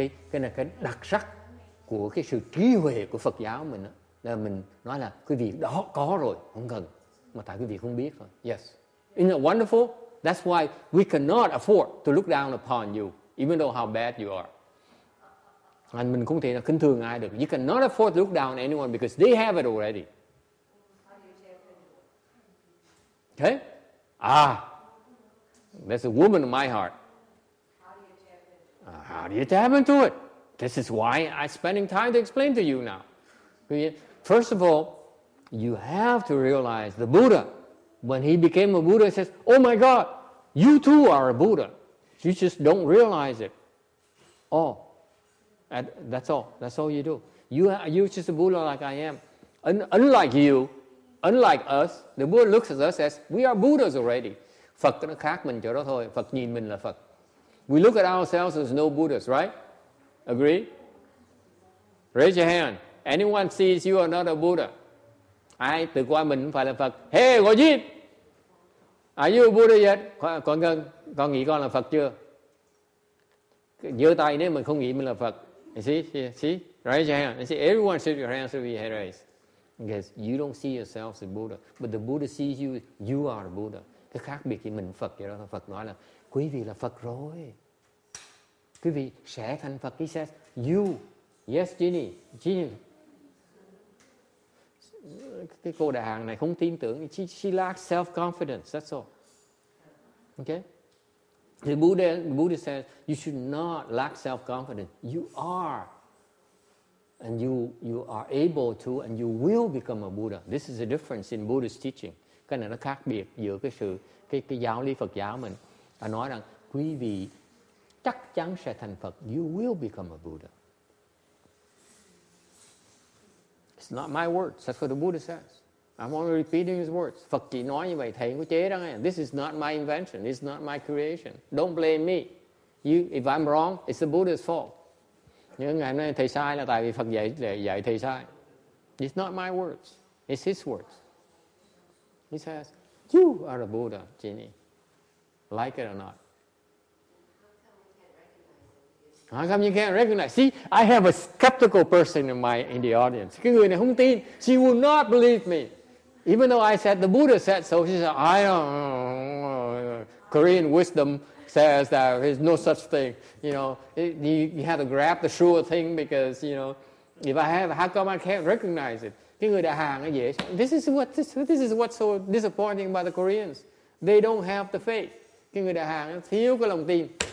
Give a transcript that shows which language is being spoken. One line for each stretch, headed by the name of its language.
Vietnamese: Cái này cái đặc sắc của cái sự trí huệ của Phật giáo mình đó, là mình nói là quý vị đó có rồi, không cần, mà tại quý vị không biết thôi.
English: Yes. Isn't it wonderful? That's why we cannot afford to look down upon you, even though how bad you are. Mình không thể là khinh thường ai được. You cannot afford to look down on anyone because they have it already. Okay? There's a woman in my heart. How do you tap into it? This is why I'm spending time to explain to you now. First of all, you have to realize the Buddha, when he became a Buddha, he says, oh my God, you too are a Buddha. You just don't realize it. That's all. That's all you do. You're just a Buddha like I am. Unlike you, unlike us, the Buddha looks at us as we are Buddhas already.
Vietnamese: Phật nó khác mình chỗ đó thôi. Phật nhìn mình là Phật.
English: We look at ourselves as no Buddhas, right? Agree? Raise your hand. Anyone sees you are not a Buddha?
Vietnamese: Ai tự coi mình không phải là Phật?
English: Hey, Gojit! Are you a Buddha yet?
Vietnamese: Con nghĩ con là Phật chưa? Giơ tay nếu mình không nghĩ mình là Phật.
English: You see? Raise your hand. You see, everyone should your hands will be raised. Because you don't see yourself as a Buddha. But the Buddha sees you, you are a Buddha.
Vietnamese: Cái khác biệt thì mình Phật vậy đó. Phật nói là quý vị là Phật rồi. Quý vị sẽ thành Phật.
English: He says, you.
Vietnamese: Yes, Ginny. Cái cô đại hàng này không tin tưởng.
English: She lacks self-confidence. That's all. Okay? The Buddha says, you should not lack self-confidence. You are. And you are able to, and you will become a Buddha. This is a difference in Buddhist teaching.
Vietnamese: Cái này nó khác biệt giữa cái giáo lý Phật giáo mình. Ta nói rằng quý vị chắc chắn sẽ thành Phật.
English: You will become a Buddha. It's not my words. That's what the Buddha says. I'm only repeating his words.
Vietnamese: Phật chỉ nói như vậy, thầy không có chế đó nghe.
English: This is not my invention. It's not my creation. Don't blame me. If I'm wrong, it's the Buddha's fault.
Vietnamese: Nhưng ngày hôm nay thầy sai là tại vì Phật dạy thầy sai.
English: It's not my words. It's his words. He says, you are a Buddha, Ginny. Like it or not. How come you can't recognize? See, I have a skeptical person in the audience.
Vietnamese: Cái người này không tin.
English: She will not believe me. Even though I said the Buddha said so, she said, I don't know. Korean wisdom says that there's no such thing. You know, you have to grab the sure thing because, you know, if I have, how come I can't recognize it?
Vietnamese: Cái người đại hàng nó dễ.
English: This is what's so disappointing about the Koreans. They don't have the faith.
Vietnamese: Cái người đại hàng nó thiếu cái lòng tin.